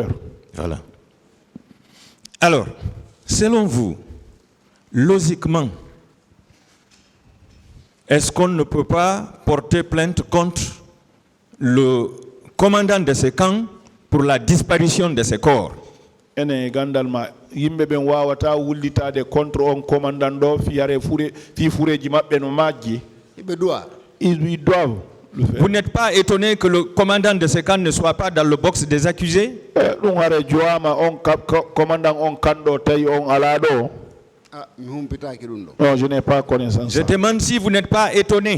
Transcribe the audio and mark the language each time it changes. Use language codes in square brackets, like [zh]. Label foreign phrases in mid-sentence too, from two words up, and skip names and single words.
[fr] Voilà. Alors, selon vous, logiquement, est-ce qu'on ne peut pas porter plainte contre le commandant de ce camp pour la disparition de ses corps? [ff] Ene gandalma yimbe ben wawata wullitade contre on commandant do fi fureji mabbe no majji. [fr] Ils doivent le faire. Vous n'êtes pas étonné que le commandant de ce camp ne soit pas dans le box des accusés? [ff] Commandant on kando tay on alado. [fr] Non, je n'ai pas connaissance. Je demande si vous n'êtes pas étonné.